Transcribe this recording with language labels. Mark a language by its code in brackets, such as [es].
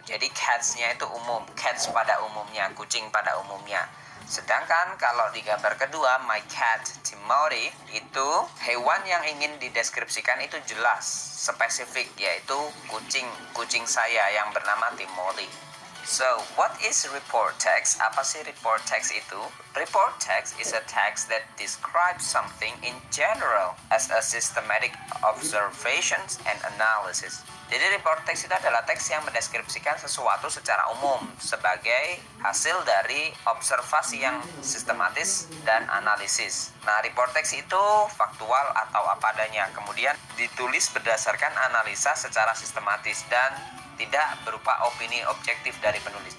[id] Jadi cats-nya itu umum, cats pada umumnya, kucing pada umumnya. Sedangkan kalau di gambar kedua My Cat Timothy itu hewan yang ingin dideskripsikan itu jelas, spesifik, yaitu kucing saya yang bernama Timothy. [en] So, what is report text? [id] Apa sih report text itu? [en] Report text is a text that describes something in general as a systematic observations and analysis. [id] Jadi report text itu adalah teks yang mendeskripsikan sesuatu secara umum sebagai hasil dari observasi yang sistematis dan analisis. Nah, report text itu faktual atau apa adanya, kemudian ditulis berdasarkan analisa secara sistematis dan tidak berupa opini objektif dari penulis.